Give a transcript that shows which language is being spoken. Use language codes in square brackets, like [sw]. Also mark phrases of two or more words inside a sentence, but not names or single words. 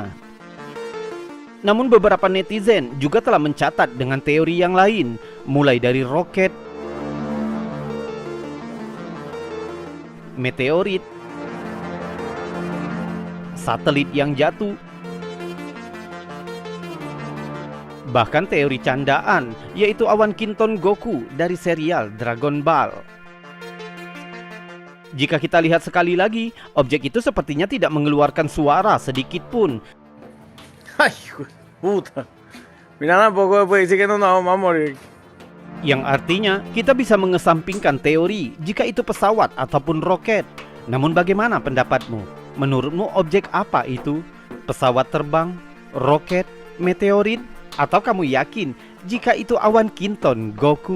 [id] Namun beberapa netizen juga telah mencatat dengan teori yang lain, mulai dari roket, meteorit, satelit yang jatuh, bahkan teori candaan, yaitu awan kinton Goku dari serial Dragon Ball. Jika kita lihat sekali lagi, objek itu sepertinya tidak mengeluarkan suara sedikit pun. [es] Ay, hijo de puta. Mira un poco después dice que no nos vamos a morir. [id] Yang artinya kita bisa mengesampingkan teori jika itu pesawat ataupun roket. Namun bagaimana pendapatmu? Menurutmu objek apa itu? Pesawat terbang? Roket? Meteorit? Atau kamu yakin jika itu awan kinton Goku?